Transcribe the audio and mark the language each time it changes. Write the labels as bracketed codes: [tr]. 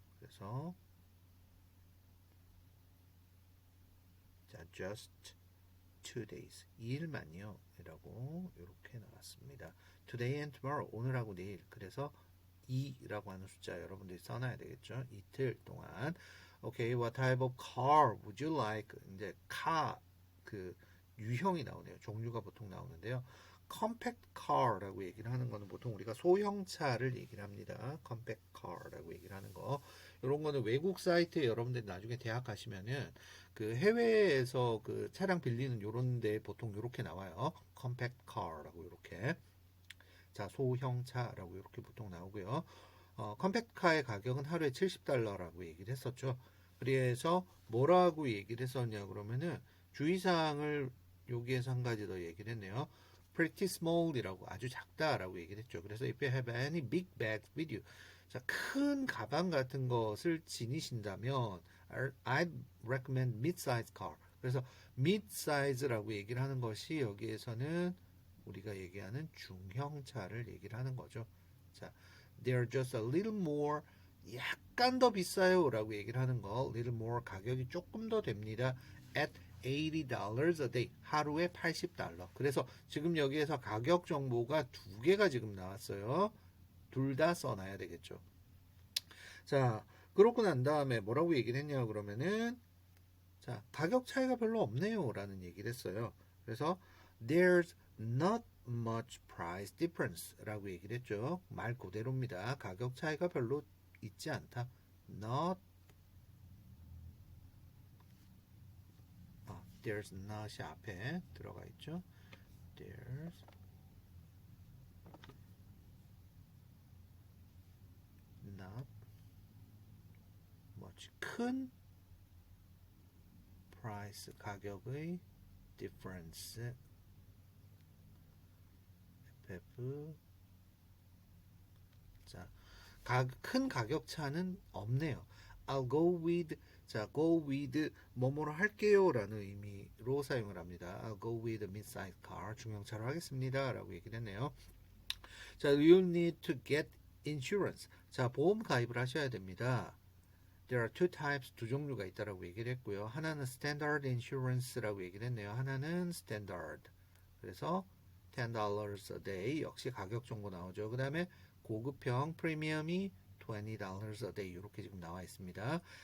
[ko] 그래서 자, [en] just 2 days. [ko] 2일만요. 이라고 이렇게 나왔습니다. [en] Today and tomorrow. [ko] 오늘하고 내일. 그래서 2라고 하는 숫자 여러분들이 써놔야 되겠죠? 이틀 동안. [en] Okay, what type of car would you like? [ko] 이제 car 그 유형이 나오네요. 종류가 보통 나오는데요. compact car라고 얘기를 하는 거는 보통 우리가 소형차를 얘기를 합니다. compact car라고 얘기를 하는 거. 이런 거는 외국 사이트에 여러분들이 나중에 대학 가시면은 그 해외에서 그 차량 빌리는 요런 데 보통 요렇게 나와요. compact car라고 요렇게. 자, 소형차라고 이렇게 보통 나오고요. 컴팩트카의 가격은 하루에 $70라고 얘기를 했었죠. 그래서 뭐라고 얘기를 했었냐 그러면은 주의사항을 여기에서 한 가지 더 얘기를 했네요. [en] Pretty small [ko] 이라고 아주 작다라고 얘기를 했죠. [en] 그래서 if you have any big bags with you, [ko] 자, 큰 가방 같은 것을 지니신다면 [en] I'd recommend mid-size car. [ko] 그래서 mid-size라고 얘기를 하는 것이 여기에서는 우리가 얘기하는 중형차를 얘기를 하는 거죠. 자, [en] they're just a little more, [ko] 약간 더 비싸요 라고 얘기를 하는 거. little more 가격이 조금 더 됩니다. [en] at $80 a day. [ko] 하루에 $80. 그래서 지금 여기에서 가격 정보가 두 개가 지금 나왔어요. 둘 다 써놔야 되겠죠. 자, 그러고 난 다음에 뭐라고 얘기를 했냐 그러면은 자, 가격 차이가 별로 없네요 라는 얘기를 했어요. [en] 그래서 there's not much price difference [ko] 라고 얘기를 했죠. 말 그대로입니다. 가격 차이가 별로 있지 않다. not there's not이 앞에 들어가 있죠. there's not much 큰 price 가격의 difference FF 자, 큰 가격 차는 없네요. I'll go with 자, go with 뭐뭐로 할게요 라는 의미로 사용을 합니다. [en] I'll go with a mid-size car [ko] 중형차로 하겠습니다 라고 얘기를 했네요. [en] 자, you'll need to get insurance. [ko] 자, 보험 가입을 하셔야 됩니다. [en] There are two types, [ko] 두 종류가 있다라고 얘기를 했고요. 하나는 standard insurance라고 얘기를 했네요. 하나는 standard. 그래서 $10 a day 역시 가격 정보 나오죠. 그 다음에 고급형 프리미엄이 $20 a day 이렇게 지금 나와 있습니다.